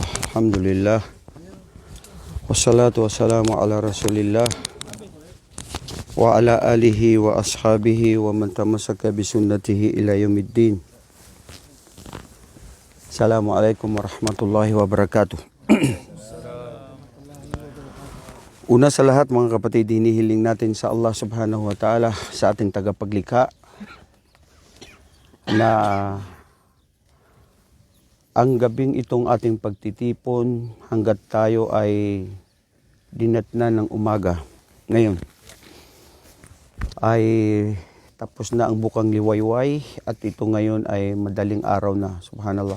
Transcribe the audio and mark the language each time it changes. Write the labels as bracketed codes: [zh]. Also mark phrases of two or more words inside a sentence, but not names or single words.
[ar] Alhamdulillah. والصلاة والسلام على رسول الله وعلى آله وأصحابه ومن تمسك بسنته إلى يوم الدين. السلام عليكم ورحمة الله وبركاته. [tl] Una sa lahat mga kapatid, hinihiling natin sa [ar] الله سبحانه وتعالى, [tl] sa ating tagapaglikha, na ang gabing itong ating pagtitipon hanggat tayo ay dinatnan ng umaga ngayon ay tapos na ang bukang liwayway at ito ngayon ay madaling araw na, subhanallah.